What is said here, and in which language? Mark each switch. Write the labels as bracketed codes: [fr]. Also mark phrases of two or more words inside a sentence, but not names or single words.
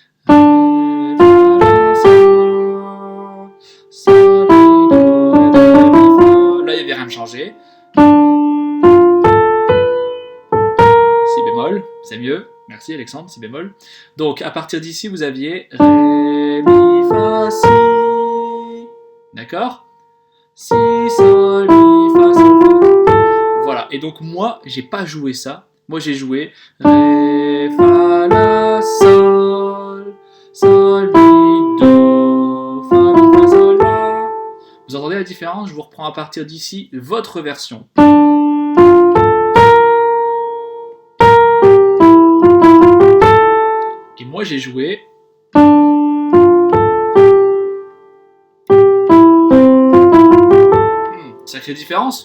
[fr] Là, il n'y avait rien de changé. Si bémol, c'est mieux. Merci Alexandre, si bémol. Donc, à partir d'ici, vous aviez Ré, Mi, Fa, Si. D'accord? Si, Sol, Mi, Fa, Sol, Fa. Voilà. Et donc, moi, j'ai pas joué ça. Moi, j'ai joué Ré, Fa, La, Sol, Sol, Mi, Do, Fa, Mi, Fa, Sol, La. Vous entendez la différence? Je vous reprends à partir d'ici votre version. Et moi j'ai joué. Sacrée différence.